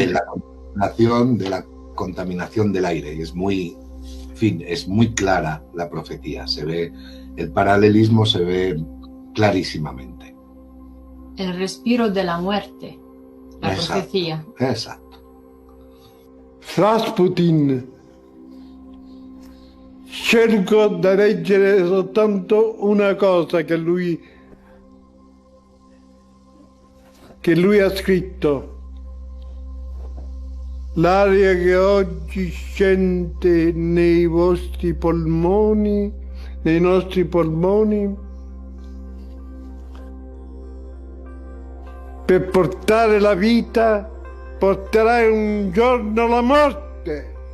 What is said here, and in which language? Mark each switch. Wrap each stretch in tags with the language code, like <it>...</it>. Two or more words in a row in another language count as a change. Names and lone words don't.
<es>De la contaminación del aire. Y es muy clara la profecía. Se ve, el paralelismo se ve clarísimamente. El respiro de la muerte, la profecía. Exacto. Rasputin.</es> <it>Cerco di leggere soltanto una cosa che lui ha scritto. L'aria che oggi scende nei vostri polmoni, nei nostri polmoni, per portare la vita, porterà un giorno la morte.</it>